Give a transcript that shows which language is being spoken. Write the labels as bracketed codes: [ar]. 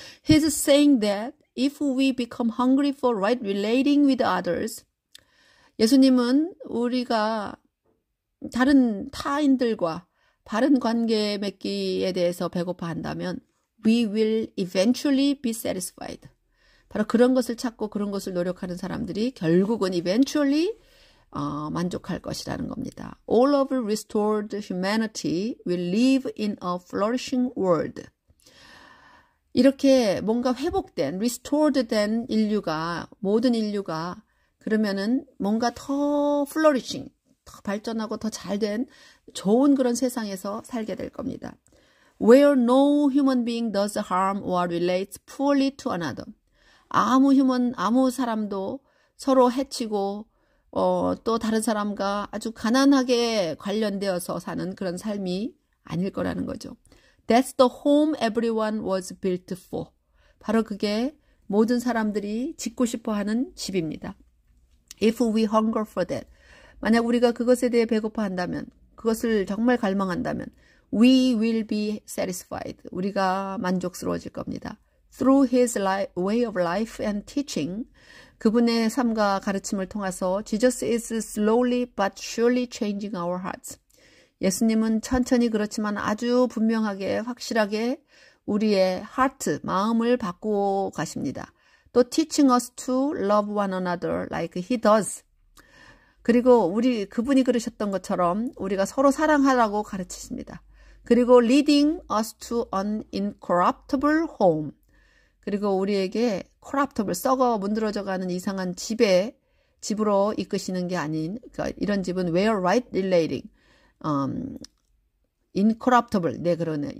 [en] He's saying that if we become hungry for right relating with others, [ko] 예수님은 우리가 다른 타인들과 바른 관계 맺기에 대해서 배고파한다면 [en] we will eventually be satisfied. [ko] 바로 그런 것을 찾고 그런 것을 노력하는 사람들이 결국은 [en] eventually [ko] 만족할 것이라는 겁니다. [en] All of restored humanity will live in a flourishing world. [ko] 이렇게 뭔가 회복된, restored 된 인류가, 모든 인류가 그러면은 뭔가 더 flourishing, 더 발전하고 더 잘된 좋은 그런 세상에서 살게 될 겁니다. [en] Where no human being does harm or relates poorly to another. [ko] 아무 사람도 서로 해치고 또 다른 사람과 아주 가난하게 관련되어서 사는 그런 삶이 아닐 거라는 거죠. [en] That's the home everyone was built for. [ko] 바로 그게 모든 사람들이 짓고 싶어 하는 집입니다. [en] If we hunger for that. [ko] 만약 우리가 그것에 대해 배고파한다면, 그것을 정말 갈망한다면 [en] we will be satisfied. [ko] 우리가 만족스러워질 겁니다. [en] Through his way of life and teaching, [ko] 그분의 삶과 가르침을 통해서 [en] Jesus is slowly but surely changing our hearts. [ko] 예수님은 천천히 그렇지만 아주 분명하게 확실하게 우리의 heart, 마음을 바꾸고 가십니다. 또 [en] teaching us to love one another like he does. [ko] 그리고 그분이 그러셨던 것처럼 우리가 서로 사랑하라고 가르치십니다. 그리고 [en] leading us to an incorruptible home. [ko] 그리고 우리에게 corruptible, 썩어 문드러져가는 이상한 집으로 이끄시는 게 아닌, 그러니까 이런 집은 [en] where right relating, incorruptible, [ko] 네, 그러네.